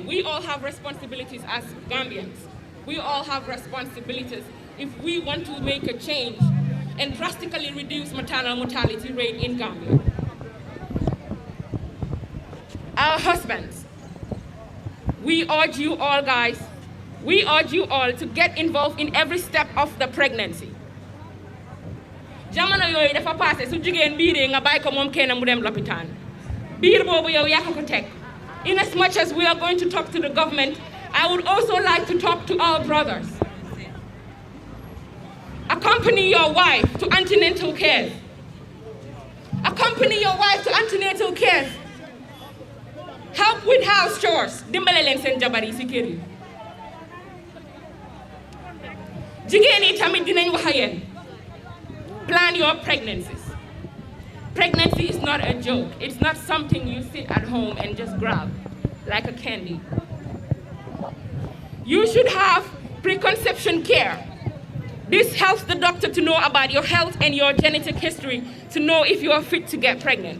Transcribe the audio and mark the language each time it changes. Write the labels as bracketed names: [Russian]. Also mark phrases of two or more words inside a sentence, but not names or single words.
[English] We all have responsibilities as Gambians. We all have responsibilities if we want to make a change and drastically reduce maternal mortality rate in Gambia. Our husbands, we urge you all, guys, we urge you all to get involved in every step of the pregnancy. [Wolof] Jamono yoy dafa passé su jigen biire nga bay ko mom kenn mu dem l'hôpital. Biir bobu yow yak ko tek. [English] In as much as we are going to talk to the government, I would also like to talk to our brothers. Accompany your wife to antenatal care. Accompany your wife to antenatal care. Help with house chores. [Wolof] Dimbale len sen jabar yi ci kër yi. Jigéen yi tamit dinañ wax ak yéen. [English] Plan your pregnancies. Pregnancy is not a joke. It's not something you sit at home and just grab like a candy. You should have preconception care. This helps the doctor to know about your health and your genetic history to know if you are fit to get pregnant.